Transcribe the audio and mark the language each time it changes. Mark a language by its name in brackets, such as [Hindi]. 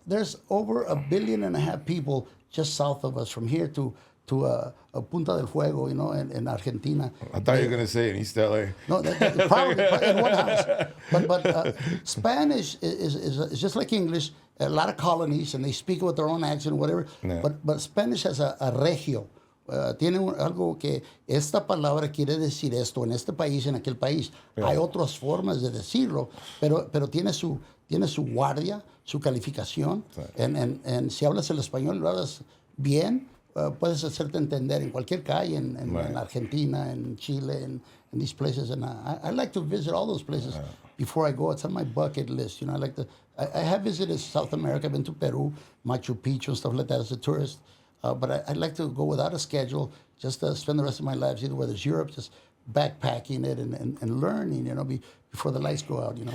[English] There's over 1.5 billion people just south of us from here to Punta del Fuego, you know, in Argentina. I thought you were going to say in East LA. No, probably in one house. But Spanish is just like English. A lot of colonies, and they speak with their own accent, whatever. Yeah. But Spanish has a regio. [Spanish] Tiene algo que esta palabra quiere decir esto en este país, en aquel país. Yeah. Hay otras formas de decirlo, pero tiene su guardia, su calificación. And si hablas el español, lo hablas bien, puedes hacerte entender en cualquier calle, en Argentina, en Chile, [English] in these places. And I like to visit all those places before I go. It's on my bucket list. You know, I have visited South America. I've been to Peru, Machu Picchu, and stuff like that as a tourist. But I'd like to go without a schedule, just to spend the rest of my life either whether it's Europe, just backpacking it and learning, before the lights go out,